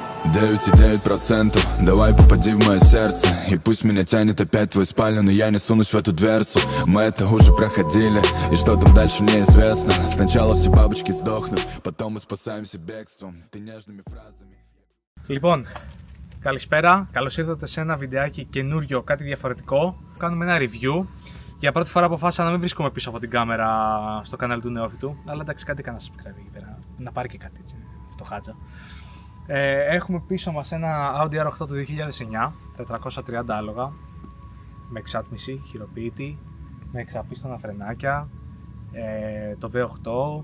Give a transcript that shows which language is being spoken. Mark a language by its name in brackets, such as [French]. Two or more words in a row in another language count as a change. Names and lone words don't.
[Russian] 9,9%. Давай попади в мое сердце. И пусть меня тянет опять в твою спальню, но я не сунусь в эту дверцу. Мы это уже проходили, и что там дальше мне известно. Сначала все бабочки сдохнут, потом мы спасаемся бегством. Ты нежными фразами. [Greek] Λοιπόν, καλησπέρα. Καλώς ήρθατε σε ένα βιντεάκι καινούριο, κάτι διαφορετικό. Κάνουμε ένα review. Για πρώτη φορά αποφάσισα να μην βρίσκομαι πίσω από την κάμερα στο κανάλι του Νεόφυτου. Αλλά εντάξει, κάτι έκανα subscribe εκεί πέρα. Να πάρει και κάτι έτσι. Φτωχάτσα. Έχουμε πίσω μας ένα Audi R8 του 2009, 430 άλογα, με εξάτμιση, χειροποίητη, με εξαπίστωνα φρενάκια, το V8.